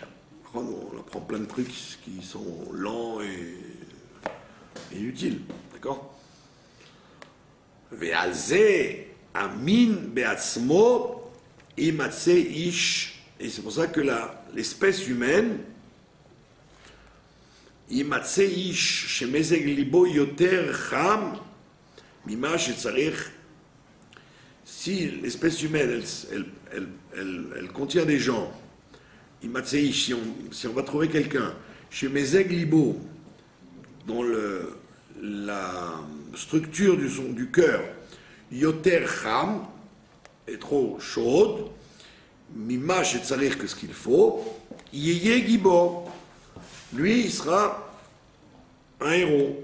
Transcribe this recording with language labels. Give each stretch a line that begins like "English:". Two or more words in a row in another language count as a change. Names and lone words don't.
French: On apprend plein de trucs qui sont lents et inutiles. D'accord?
Hebrew: ועל זה המין בעצמו ימצא איש.
French: Et c'est pour ça que l'espèce humaine,
Hebrew: ימצא איש שמזג לבו יותר חם ממה שצריך.
French: Si l'espèce humaine, elle contient des gens,
Hebrew: ימצא איש,
French: si on va trouver quelqu'un,
Hebrew: שמזג לבו,
French: dont la structure du cœur,
Hebrew: יותר חם,
French: est trop chaude,
Hebrew: ממה שצריך,
French: que ce qu'il faut,
Hebrew: יהיה גיבור,
French: lui, il sera un héros.